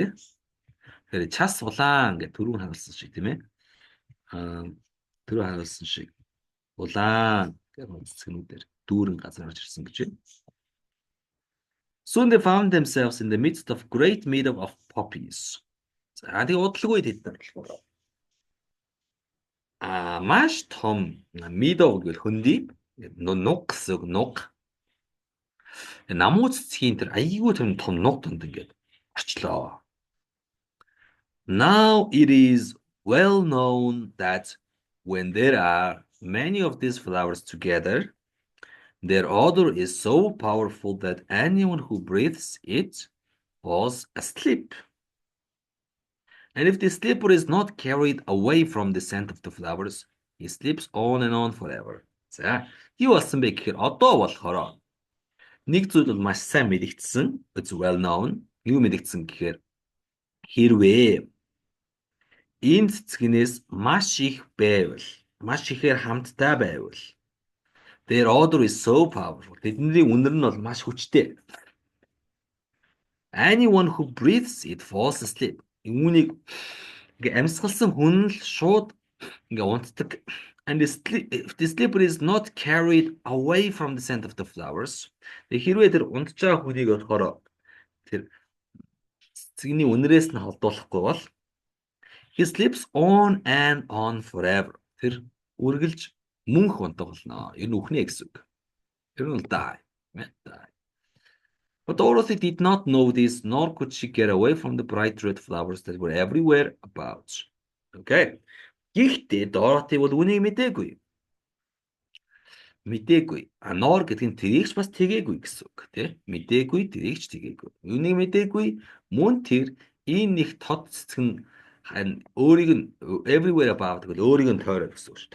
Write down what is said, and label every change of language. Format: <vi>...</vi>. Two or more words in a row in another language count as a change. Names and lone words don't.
<mn>Тэгэхээр час улаан гэх түрүүн харуулсан шиг тийм ээ. Аа түрүү харуулсан шиг улаан гэх цэцгнүүдээр дүүрэн газар орж ирсэн гэж байна.</mn> <en>Soon they found themselves in the midst of great meadow of poppies.</en> <mn>За тэгээ удалгүй тэд нар болохоор маш том meadow гэвэл хөндөй нуг гэсэн үг нуг. Намуу цэцгийн тэр айгүй том нуг донд ингээд орчлоо.</mn> <en>Now it is well known that when there are many of these flowers together, their odor is so powerful that anyone who breathes it falls asleep. And if the sleeper is not carried away from the scent of the flowers, he sleeps on and on forever.</en> <mn>За, юу болсон бэ гэхээр одоо болохоор нэг зүйл бол маш сайн мэдэгдсэн.</mn> <en>It's well known.</en> <mn>Юу мэдэгдсэн гэхээр хэрвээ энэ цэцгнээс маш их байвал, маш ихээр хамттай байвал</mn> <en>their odor is so powerful.</en> <mn>Тэдний үнэр нь бол маш хүчтэй.</mn> <en>Anyone who breathes it falls asleep.</en> <mn>Үүнийг ингээ амьсгалсан хүн л шууд ингээ унтдаг.</mn> <en>And if the sleeper is not carried away from the scent of the flowers,</en> <mn>хэрвээ тэр унтж байгаа хүнийг болохоор тэр цэцгийн үнэрээс нь холдуулахгүй бол</mn> <en>he sleeps on and on forever.</en> <mn>Тэр үргэлж мөнх унтах болно. Энэ үхнэ гэсэн үг. Тэр нь die.</mn> <en>But Dorothy did not know this, nor could she get away from the bright red flowers that were everywhere about.</en> <mn>Okay. Гэхдээ Dorothy бол үнийг мэдээгүй. Nor гэдэг нь тэрийгч бас тэгээгүй гэсэн үг тий. Мэдээгүй, тэрийгч тэгээгүй. Үнийг мэдээгүй мөн тэр энэ нэг тод цэцэг нь өөрийг нь</mn> <en>everywhere about</en> <mn>гэвэл өөрийг нь тойроод гэсэн үг ш.</mn>